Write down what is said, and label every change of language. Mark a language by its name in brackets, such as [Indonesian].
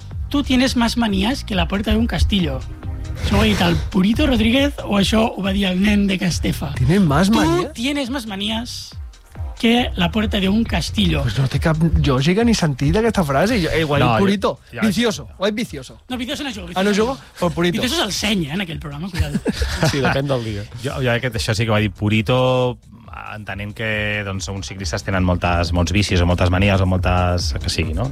[Spanish] Tu tienes más manías que la puerta de un castillo. [Catalan] Això ho ha dit el Purito Rodríguez o això ho va dir el nen de Castefa? [Spanish] Tienes más manías? Tu tienes más manías que la puerta de un castillo. [Catalan] Pues no té cap lògica ni sentit aquesta frase. Igual, no, Purito, ja, vicioso. Ja. O és vicioso? [Spanish] No, vicioso no jugo. [Catalan] Ah, no jugo? O Purito. Vicioso és el seny, eh, en aquell programa, cuidado. Sí, depèn del dia. Jo crec que això sí que va dir Purito... Entenent que, doncs, uns ciclistes tenen molts vicis o moltes manies o moltes... que sigui, no?